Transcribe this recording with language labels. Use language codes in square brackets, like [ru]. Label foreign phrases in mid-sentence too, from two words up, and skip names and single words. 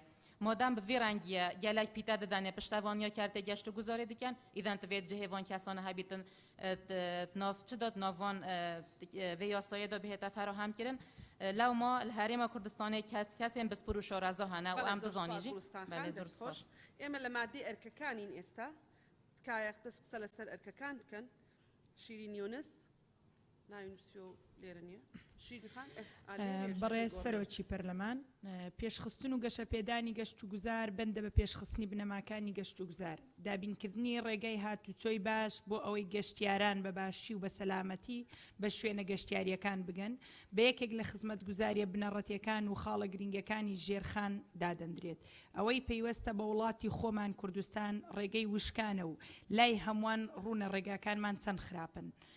[ku] Madem bi vê rengiye gelek pîte didanê piştevaniya kertê geşt û guzarê dikin îden divêt cihê van kesane hebîtin nav çi da navan vê yasayê da bihête ferahem kirin. Lewma li Herêma Kurdistanê kesên bispor û şareza hene û em bizanî jî belê zor spas. [ckb] ئێمە لە مادەی ئەرکەکانین ئێستا تکایە بەس قسە لەسەر ئەرکەکان بکەن. شیرین یونس ناوینوسی و لێرە نییە. بەڕێز سەرۆکی پەرلەمان پێشخستن و گەشە پێدانی گەشت و گوزار بەندە بە پێشخستنی بنەماکانی گەشت و گوزار دابینکردنی ڕێگەی هاتوچۆی باش بۆ ئەوەی گەشتیاران بە باشی و بە سەلامەتی بە شوێنە گەشتیاریەکان بگەن بە یەکێک لە خزمەت گوزاریە بنەڕەتیەکان و خاڵە گرنگەکانی ژێرخان دادەندرێت ئەوەی پەیوەستە بە وڵاتی خۆمان کوردستان ڕێگەی وشکانە و لای هەمووان ڕوونە ڕێگاکانمان چەند خراپن